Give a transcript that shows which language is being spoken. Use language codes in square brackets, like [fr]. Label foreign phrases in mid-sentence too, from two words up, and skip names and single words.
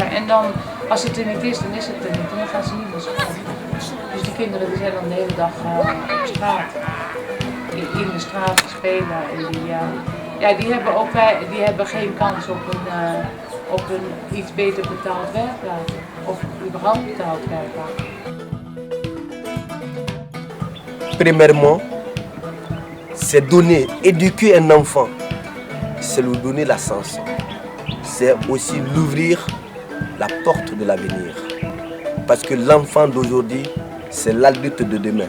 [nl] En dan, als het er niet is, dan is het er niet en dan gaan ze niet naar school. Dus die kinderen die zijn dan de hele dag op straat, in de straat spelen. En die hebben geen kans op een iets beter betaald werkplaats. Of überhaupt betaald werkplaats. [fr] Premièrement, c'est donner, éduquer un enfant, c'est lui donner la sens. C'est aussi l'ouvrir la porte de l'avenir. Parce que l'enfant d'aujourd'hui, c'est l'adulte de demain.